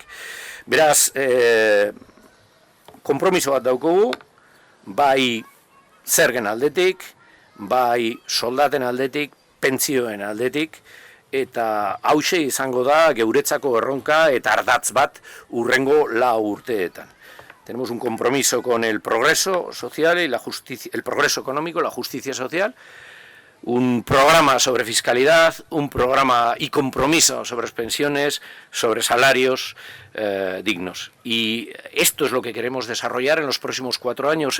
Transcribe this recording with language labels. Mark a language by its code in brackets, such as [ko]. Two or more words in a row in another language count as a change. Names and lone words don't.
[eu] Beraz, konpromiso bat daukogu, bai zergen aldetik, bai soldaten aldetik, pentsioen aldetik, eta hauxe izango da geuretzako erronka eta ardatz bat urrengo 4 urteetan. [es] Tenemos un compromiso con el progreso social y la justicia, el progreso económico, la justicia social, un programa sobre fiscalidad, un programa y compromiso sobre pensiones, sobre salarios dignos. Y esto es lo que queremos desarrollar en los próximos 4 años.